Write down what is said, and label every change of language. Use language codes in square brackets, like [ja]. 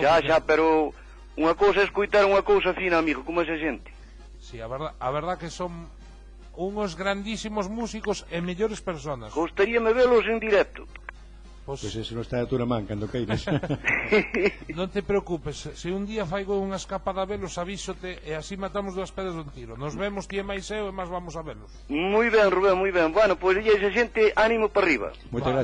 [gl] xa, pero unha cousa é escoitar unha cousa fina, amigo, como esa xente. [es] Sí, a verdad que son unos grandísimos músicos [gl] e mellores [es] personas. [gl] Gostaríame velos en directo. Pois eso non está a túa man cando queiras. Non te preocupes, se un día faigo unha escapada a velos, avísote e así matamos 2 pedras dun tiro. Nos vemos ti e máis eu e máis vamos a velos. Moi ben, Rubén, moi ben. Bueno, pois ella esa xente, ánimo para arriba. Moitas gracias.